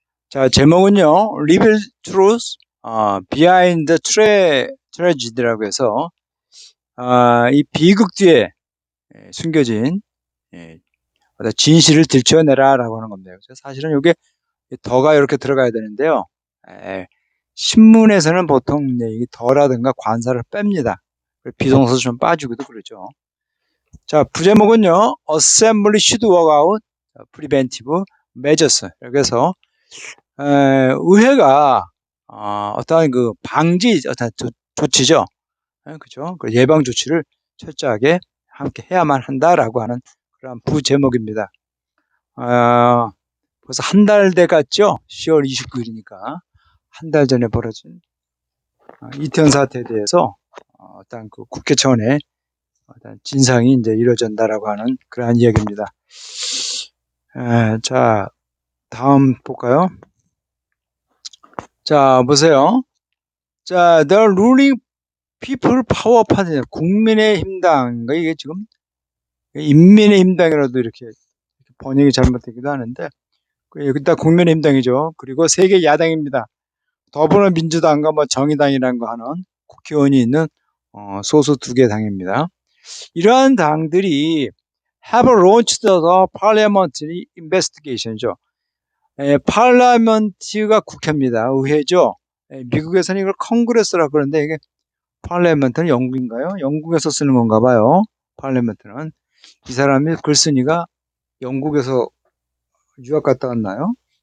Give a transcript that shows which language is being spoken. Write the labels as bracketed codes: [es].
[ko] 자, 제목은요, [en] Reveal Truth, Behind the Tragedy [ko] 라고 해서, 이 비극 뒤에 숨겨진, 예, 어떤 진실을 들춰내라라고 하는 겁니다. 그래서 사실은 이게 더가 이렇게 들어가야 되는데요. 에, 신문에서는 보통 이제 이 더라든가 관사를 뺍니다. 비동사 좀 빠지기도 그러죠. 자, 부제목은요. [en] Assembly should work out preventive measures. [ko] 그래서 의회가 어떠한 그 방지 어떤 조치죠. 그죠? 그 예방 조치를 철저하게 함께 해야만 한다라고 하는 그런 부제목입니다. 어, 벌써 한 달 돼 갔죠? 10월 29일이니까. 한 달 전에 벌어진 이태원 사태에 대해서 어떤 그 국회 차원의 어떤 진상이 이제 이루어진다라고 하는 그러한 이야기입니다. 자, 다음 볼까요? 자, 보세요. 자, The Ruling People Power Party, 국민의힘당, 이게 지금 인민의힘당이라도 이렇게 번역이 잘못되기도 하는데, 일단 국민의힘당이죠. 그리고 세계 야당입니다. 더불어민주당과 뭐 정의당이라는 거 하는 국회의원이 있는 소수 두 개 당입니다. 이러한 당들이 [en] have launched the parliamentary investigation이죠. [ko] 파르라멘트가 국회입니다. 의회죠. 미국에서는 이걸 컨그레스라고 그러는데 이게 파르라멘트는 영국인가요? 영국에서 쓰는 건가 봐요. 파르라멘트는 이 사람이 글쓴이가 영국에서 유학 갔다 왔나요?